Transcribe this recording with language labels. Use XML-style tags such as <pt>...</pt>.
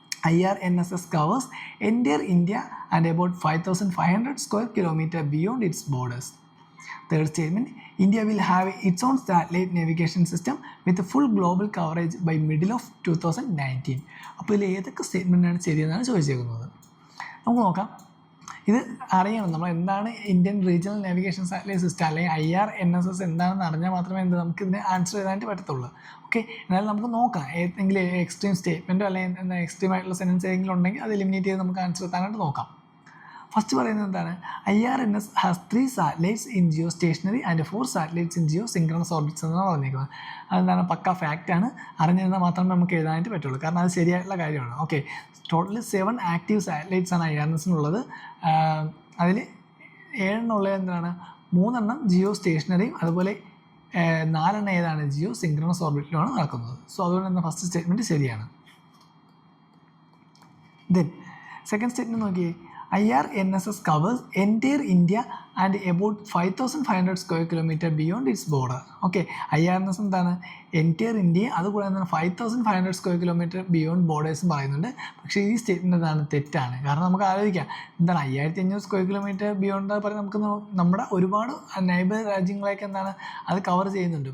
<en>IRNSS covers entire India and about 5,500 square kilometers beyond its borders. Third statement, India will have its own satellite navigation system with full global coverage by middle of 2019.</en> <ml>അപ്പോൾ ഇതിൽ ഏതൊക്കെ സ്റ്റേറ്റ്മെൻറ്റാണ് ശരിയെന്നാണ് ചോദിച്ചേക്കുന്നത്. നമുക്ക് നോക്കാം. ഇത് അറിയണം, നമ്മൾ എന്താണ് Indian regional navigation satellite system അല്ലെങ്കിൽ IRNSS എന്താണെന്ന് അറിഞ്ഞാൽ മാത്രമേ നമുക്കിതിനെ ആൻസർ ചെയ്താനായിട്ട് പറ്റത്തുള്ളൂ. ഓക്കെ, എന്നാലും നമുക്ക് നോക്കാം. ഏതെങ്കിലും എക്സ്ട്രീം സ്റ്റേറ്റ്മെൻറ്റോ അല്ലെങ്കിൽ എക്സ്ട്രീം ആയിട്ടുള്ള സെൻറ്റൻസ് ഏതെങ്കിലും ഉണ്ടെങ്കിൽ അത് എലിമിനേറ്റ് ചെയ്ത് നമുക്ക് ആൻസർ എത്താനായിട്ട് നോക്കാം. ഫസ്റ്റ് പറയുന്നത് എന്താണ്?</ml> <en>IRNS has 3 satellites in geostationary and 4 satellites in geosynchronous orbits</en> <ml>എന്നാണ് പറഞ്ഞിരിക്കുന്നത്. അതെന്താണ്? പക്ക ഫാക്റ്റാണ്. അറിഞ്ഞിരുന്നാൽ മാത്രമേ നമുക്ക് എഴുതാനായിട്ട് പറ്റുള്ളൂ, കാരണം അത് ശരിയായിട്ടുള്ള കാര്യമാണ്. ഓക്കെ, ടോട്ടലി 7 ആക്റ്റീവ് സാറ്റലൈറ്റ്സ് ആണ് IRNSനുള്ളത്. അതിൽ 7 ഉള്ളത് എന്താണ്? 3 ജിയോ സ്റ്റേഷനറിയും അതുപോലെ 4 ഏതാണ്? ജിയോ സിങ്ക്രണസ് ഓർബിറ്റിലുമാണ് നടക്കുന്നത്. സോ അതുകൊണ്ട് തന്നെ ഫസ്റ്റ് സ്റ്റേറ്റ്മെൻറ്റ് ശരിയാണ്. ദെൻ സെക്കൻഡ് സ്റ്റേറ്റ്മെൻറ്റ് നോക്കിയേ.</ml> <en>IRNSS covers entire India and about 5,500 square kilometers beyond its border.</en> <ml>Okay, IRNS എന്താണ്? എൻറ്റയർ ഇന്ത്യ, അതുകൂടെ എന്താണ് 5,500 സ്ക്വയർ കിലോമീറ്റർ ബിയോണ്ട് ബോർഡേഴ്സും പറയുന്നുണ്ട്. പക്ഷേ ഈ സ്റ്റേറ്റ്മെൻറ്റ് എന്താണ്? തെറ്റാണ്. കാരണം നമുക്ക് ആലോചിക്കാം, എന്താണ് 5,500 സ്ക്വയർ കിലോമീറ്റർ ബിയോണ്ട് പറഞ്ഞാൽ നമുക്ക് നമ്മുടെ ഒരുപാട് നൈബർ രാജ്യങ്ങളെയൊക്കെ എന്താണ് അത് കവർ ചെയ്യുന്നുണ്ട്.</ml>